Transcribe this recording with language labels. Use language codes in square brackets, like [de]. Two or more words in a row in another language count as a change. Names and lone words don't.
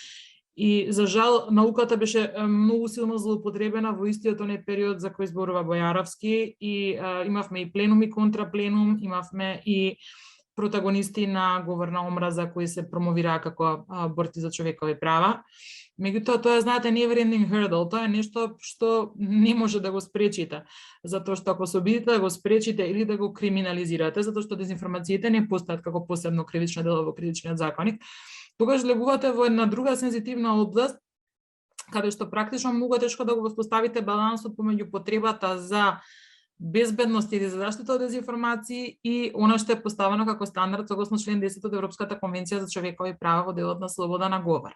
[mk] И за жал науката беше многу силно злоупотребена во истиот оној период за кој зборува Бојаровски и имавме и пленум и контрапленум, имавме и протагонисти на говор на омраза кои се промовираа како борци за човекови права. Меѓутоа, тоа е, знаете, [en] never ending hurdle, [mk] тоа е нешто што не може да го спречите, затоа што ако се обидите да го спречите или да го криминализирате, затоа што дезинформациите не постојат како посебно кривично дело во Кривичниот законник, тогаш влегувате во една друга сензитивна област, каде што практично многу е тешко да го воспоставите балансот помеѓу потребата за безбедност или за заштита од дезинформации и она што е поставено како стандард согласно член 10 од Европската конвенција за човекови права во делот на слобода на говор.